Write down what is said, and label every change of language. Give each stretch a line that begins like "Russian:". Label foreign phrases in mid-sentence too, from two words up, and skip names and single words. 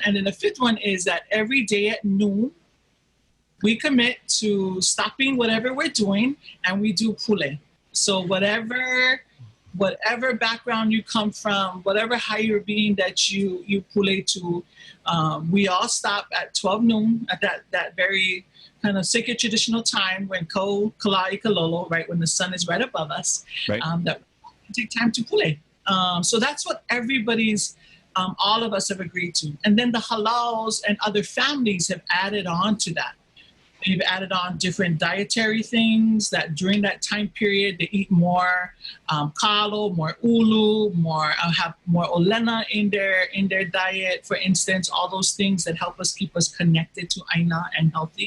English: And then the 5th one is that every day at noon, we commit to stopping whatever we're doing, and we do pule. So whatever background you come from, whatever higher being that you pule to, we all stop at 12 noon at that very kind of sacred traditional time when
Hawaiian: ko kalai kalolo,
English: right, when the sun is right above us, right. That we take time to pule. So that's what everybody's, all of us have agreed to. And then the halaus and other families have added on to that. They've added on different dietary things that during that time period, they eat more kalo, more ulu, have more olena in their diet, for instance, all those things that help us keep us connected to Aina and healthy.